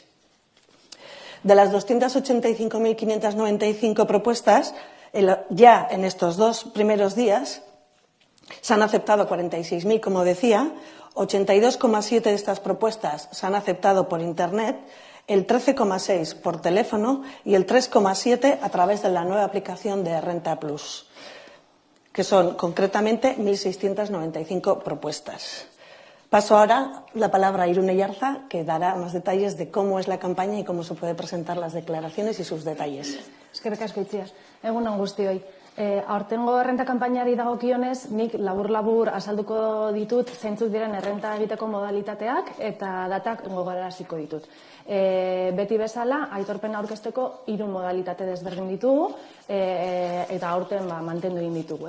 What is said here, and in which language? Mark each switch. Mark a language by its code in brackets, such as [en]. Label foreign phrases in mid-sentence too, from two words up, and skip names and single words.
[es] De las 285.595 propuestas, ya en estos 2 primeros días se han aceptado 46.000, como decía, 82,7 de estas propuestas se han aceptado por Internet, el 13,6 por teléfono y el 3,7 a través de la nueva aplicación de Renta Plus, que son concretamente 1.695 propuestas. Paso ahora la palabra a Irune Yarza, que dará más detalles de cómo es la campaña y cómo se puede presentar las declaraciones y sus detalles. [eu] Eskerrik asko Itziar. Egun on guztioi. Aurtengo errenta kanpainari dagokionez, nik labur-labur azalduko ditut zeintzuk diren errenta egiteko modalitateak eta datak gogoraraziko ditut. Beti bezala, aitorpena aurkezteko 3 modalitate desberdin ditugu eta aurten mantendu egin ditugu.